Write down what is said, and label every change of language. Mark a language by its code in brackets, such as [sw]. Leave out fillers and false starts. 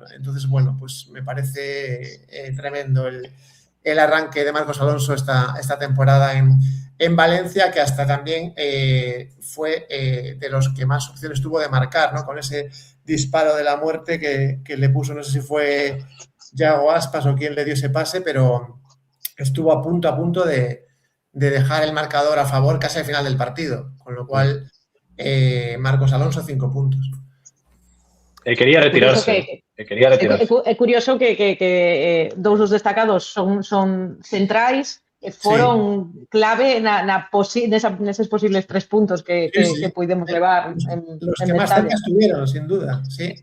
[es] Entonces, bueno, pues me parece tremendo el arranque de Marcos Alonso esta temporada en Valencia, que hasta también fue de los que más opciones tuvo de marcar, ¿no? Con ese disparo de la muerte que le puso, no sé si fue Yago Aspas o quién le dio ese pase, pero estuvo a punto de dejar el marcador a favor casi al final del partido, con lo cual Marcos Alonso 5 puntos. Quería retirarse. [gl] É curioso que dous dos destacados son centrais e foron clave neses posibles 3 puntos que puidemos levar en [es] los que más cerca estuvieron, sin duda, sí.